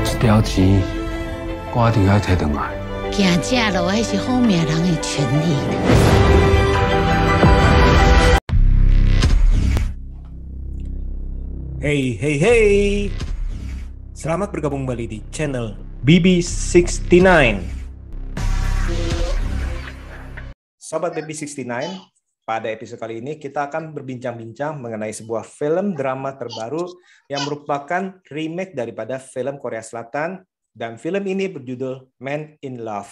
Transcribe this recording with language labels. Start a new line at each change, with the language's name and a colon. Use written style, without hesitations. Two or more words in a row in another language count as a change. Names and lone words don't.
Cantonese: 条钱赶紧要摕回来。行正路还是好命人的权利。 Hey, hey, hey.
Indonesian: Selamat bergabung kembali di channel BB69. Sobat BB69, pada episode kali ini kita akan berbincang-bincang mengenai sebuah film drama terbaru yang merupakan remake daripada film Korea Selatan, dan film ini berjudul Man in Love.